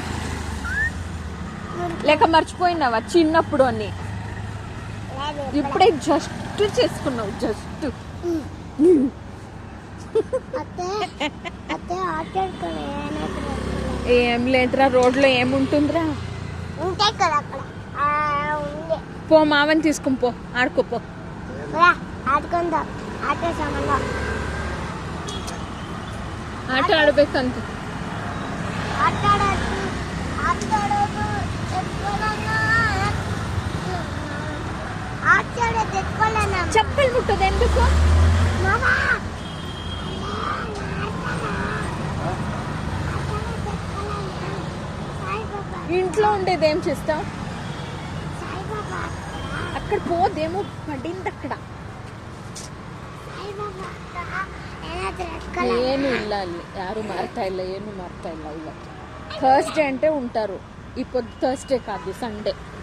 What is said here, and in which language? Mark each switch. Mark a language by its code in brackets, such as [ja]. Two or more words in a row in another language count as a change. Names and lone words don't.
[te] లేక మర్చిపోయినావా చిన్నప్పుడు అని ఇప్పుడే జస్ట్ చేసుకున్నావు జస్ట్ ఏం లేదురా రోడ్లో ఏముంటుందిరా ఉంటాయి కదా అక్కడ పో మావని తీసుకుని పో ఆడుకోపో ఆడుకుందాం ఆట సామాన్లో ఆట ఆడಬೇಕಂತ [kn] ಚಪ್ಪಲ್ ಮುಟ್ಟೋದು ಎಂದಕ್ಕೂ [te] ఇంట్లో ఉండేది ఏం చేస్తావు అక్కడ పోదేమో పడింది అక్కడ [kn] ಏನು ಇಲ್ಲ ಅಲ್ಲಿ ಯಾರು ಮಾರ್ತಾ ಇಲ್ಲ ಏನು ಮಾರ್ತಾ ಇಲ್ಲ ಇವತ್ತು ಥರ್ಸ್ಡೇ [te] అంటే ఉంటారు ఇప్పుడు ಥರ್ಸ್ಡೇ కాదు సండే